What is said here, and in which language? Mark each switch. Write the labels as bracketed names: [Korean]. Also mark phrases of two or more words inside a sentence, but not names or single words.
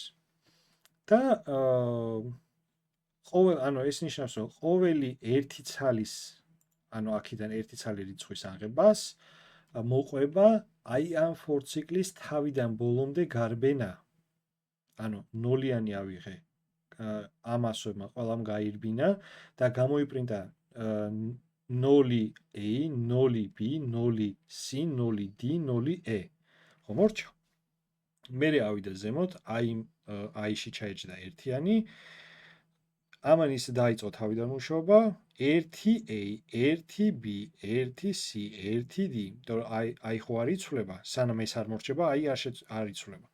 [Georgian] და ანუ ეს ნიშნავს, რომ ყოველი ერთი ცალის, ანუ აქედან ერთი ცალი რიცხვის აღებას მოყვება აი ამ for ციკლის თავიდან ბოლომდე გარბენა. ანუ 0-იანი ავიღე ამასოებმა ყველამ გაირბინა და გამოიპრინტა 0a, 0b, 0c, 0d, 0e. ხო მორჩა? მერე ავიდა ზემოთ, i-ში ჩაეჭდა ერთიანი. ამან ის დაიწყო თავიდან მუშაობა 1a, 1b, 1c, 1d. იმიტომ რომ i ხო არ იცვლება, სანამ ეს არ მორჩება, i არ იცვლება.